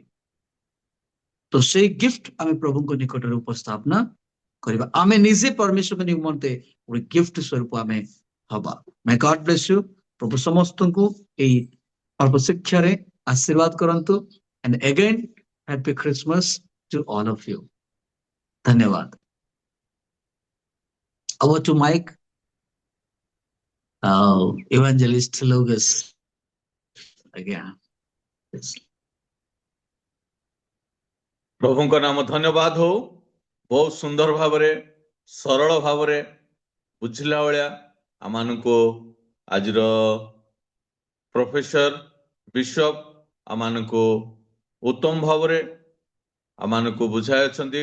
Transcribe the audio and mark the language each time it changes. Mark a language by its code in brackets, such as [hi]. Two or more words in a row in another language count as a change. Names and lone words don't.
[or] ତ ସେଇ ଗିଫ୍ଟ ଆମେ ପ୍ରଭୁଙ୍କ ନିକଟରେ ଉପସ୍ଥାପନା କରିବା, ଆମେ ନିଜେ ପରମେଶ୍ୱରଙ୍କ ନିମନ୍ତେ ଗୋଟେ ଗିଫ୍ଟ ସ୍ୱରୂପ ଆମେ ହବା। [en] May God bless you. [or] ପ୍ରଭୁ ସମସ୍ତଙ୍କୁ ଏଇ ଅଳ୍ପ ଶିକ୍ଷାରେ ଆଶୀର୍ବାଦ କରନ୍ତୁ। [en] and again happy Christmas to all of you. [or] ଧନ୍ୟବାଦ। [en] Over to Mike, evangelist Lucas. [or] ଆଜ୍ଞା। Yes. ପ୍ରଭୁଙ୍କ ନାମ ଧନ୍ୟବାଦ ହଉ। ବହୁତ ସୁନ୍ଦର ଭାବରେ ସରଳ ଭାବରେ ବୁଝିଲା ଭଳିଆ ଆମମାନଙ୍କୁ ଆଜିର ପ୍ରଫେସର ବିଶପ ଆମମାନଙ୍କୁ ଉତ୍ତମ ଭାବରେ ଆମମାନଙ୍କୁ ବୁଝାଇଛନ୍ତି।